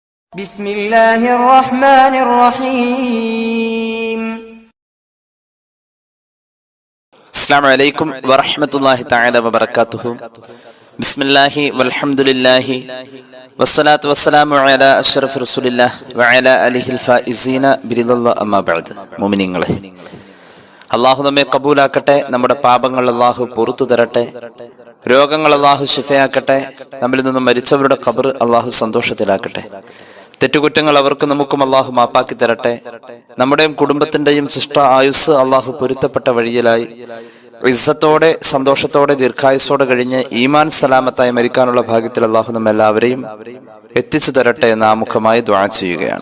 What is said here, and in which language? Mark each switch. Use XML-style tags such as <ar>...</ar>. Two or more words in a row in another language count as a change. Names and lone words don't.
<ar>بسم الله الرحمن الرحيم. السلام عليكم ورحمة الله تعالى وبركاته. بسم الله والحمد لله والصلاة والسلام على أشرف رسول الله وعلى آله الفائزين برضا الله أما بعد.</ar> <ml>മുഅ്മിനീങ്ങളെ, അള്ളാഹു നമ്മെ കബൂലാക്കട്ടെ. നമ്മുടെ പാപങ്ങൾ അള്ളാഹു പുറത്തു തരട്ടെ. രോഗങ്ങൾ അള്ളാഹു ശിഫയാക്കട്ടെ. നമ്മിൽ നിന്നും മരിച്ചവരുടെ ഖബർ അള്ളാഹു സന്തോഷത്തിലാക്കട്ടെ. തെറ്റുകുറ്റങ്ങൾ അവർക്ക് നമുക്കും അള്ളാഹു മാപ്പാക്കി തരട്ടെ. നമ്മുടെയും കുടുംബത്തിന്റെയും ശിഷ്ട ആയുസ് അള്ളാഹു പൊരുത്തപ്പെട്ട വഴിയിലായി ഇസ്സത്തോടെ സന്തോഷത്തോടെ ദീർഘായുസോടെ കഴിഞ്ഞ് ഈമാൻ സലാമത്തായി മരിക്കാനുള്ള ഭാഗ്യത്തിൽ അള്ളാഹു നമ്മെല്ലാവരെയും എത്തിച്ചു തരട്ടെ എന്ന് ആമുഖമായി ദുആ ചെയ്യുകയാണ്.</ml>